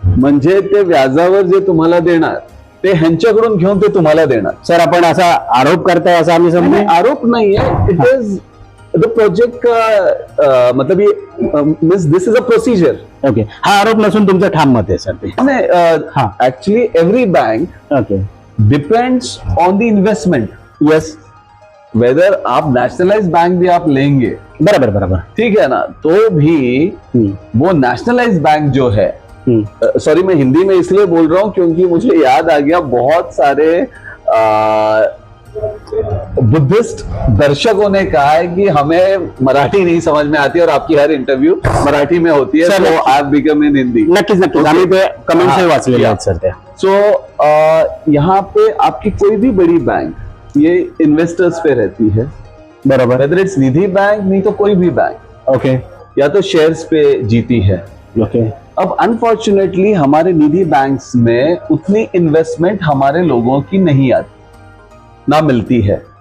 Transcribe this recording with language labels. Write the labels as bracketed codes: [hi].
[mr] म्हणजे ते व्याजावर जे तुम्हाला देणार ते ह्यांच्याकडून घेऊन ते तुम्हाला देणार. सर, आपण असा आरोप करताय असं आम्ही समजू? आरोप नाहीये, [en] It is the project मतलब means this is a procedure. Okay. [mr] हा आरोप नसून तुमचं ठाम मत आहे सर ते? [en] Actually every bank okay depends on the investment. Yes. Whether [hi] आप नेशनलाइज बैंक भी आप लेंगे, बराबर बराबर, ठीक है ना, तो भी वो नेशनलाइज बैंक जो है, सॉरी मैं हिंदी में इसलिए बोल रहा हूं क्योंकि मुझे याद आ गया बहुत सारे बुद्धिस्ट दर्शकों ने कहा है कि हमें मराठी नहीं समझ में आती और आपकी हर इंटरव्यू मराठी में होती है, सो आप [en] Become in Hindi. [mr] नक्कीच नक्कीच, आम्ही ते कमेंट्स वाचलेले आहेत सर त्या. [hi] सो यहाँ पे आपकी कोई भी बड़ी बैंक ये इन्वेस्टर्स पे रहती है, बराबर. [en] whether it's [hi] निधि बैंक, नहीं तो कोई भी बैंक. [en] Okay. [hi] या तो शेयर्स पे जीती है. [en] Okay. [hi] अब अनफॉर्चुनेटली हमारे निधि बैंक्स में उतनी इन्वेस्टमेंट हमारे लोगों की नहीं आती, ना मिलती है.